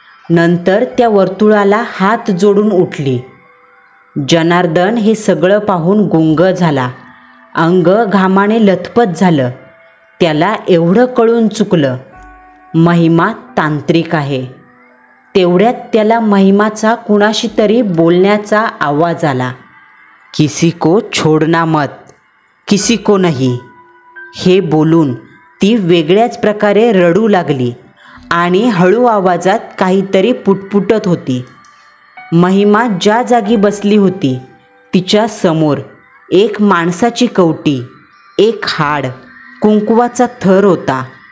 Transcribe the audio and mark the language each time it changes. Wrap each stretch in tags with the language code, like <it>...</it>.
<mr>नंतर त्या वर्तुळाला हात जोडून उठली. जनार्दन हे सगळं पाहून गुंग झाला. अंग घामाने लथपथ झालं. त्याला एवढं कळून चुकलं, महिमा तांत्रिक आहे. तेवढ्यात त्याला महिमाचा कुणाशी तरी बोलण्याचा आवाज आला.</mr> <hi>किसी को छोड़ना मत, किसी को नहीं.</hi> <mr>हे बोलून ती वेगळ्याच प्रकारे रडू लागली आणि हळू आवाजात काहीतरी पुटपुटत होती. महिमा ज्या जागी बसली होती तिच्या समोर एक माणसाची कवटी, एक हाड, कुंकवाचा थर होता.</mr>